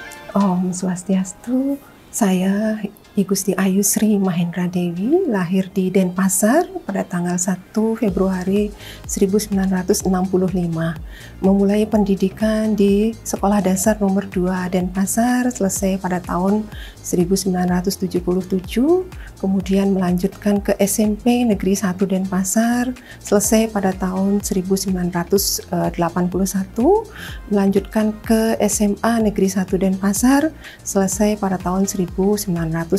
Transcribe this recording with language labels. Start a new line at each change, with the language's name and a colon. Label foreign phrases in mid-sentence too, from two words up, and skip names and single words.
Indonesian: Om Swastiastu, saya I Gusti Ayu Sri Mahendra Dewi, lahir di Denpasar pada tanggal 1 Februari 1965. Memulai pendidikan di Sekolah Dasar Nomor 2 Denpasar, selesai pada tahun 1977, kemudian melanjutkan ke SMP Negeri 1 Denpasar, selesai pada tahun 1981, melanjutkan ke SMA Negeri 1 Denpasar, selesai pada tahun 1984.